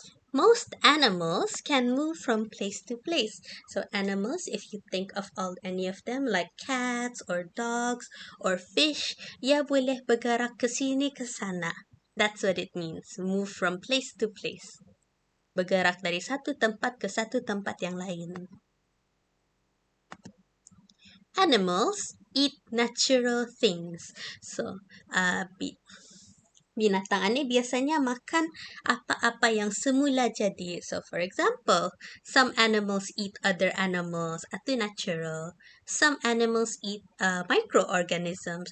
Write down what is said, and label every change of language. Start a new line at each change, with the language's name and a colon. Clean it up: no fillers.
English: Most animals can move from place to place. So animals, if you think of any of them like cats or dogs or fish,
Malay: ya boleh bergerak ke sini ke sana.
English: That's what it means, move from place to place.
Malay: Bergerak dari satu tempat ke satu tempat yang lain.
English: Animals eat natural things.
Malay: So, binatang ini biasanya makan apa-apa yang semula jadi.
English: So, for example, some animals eat other animals.
Malay: Itu natural.
English: Some animals eat microorganisms.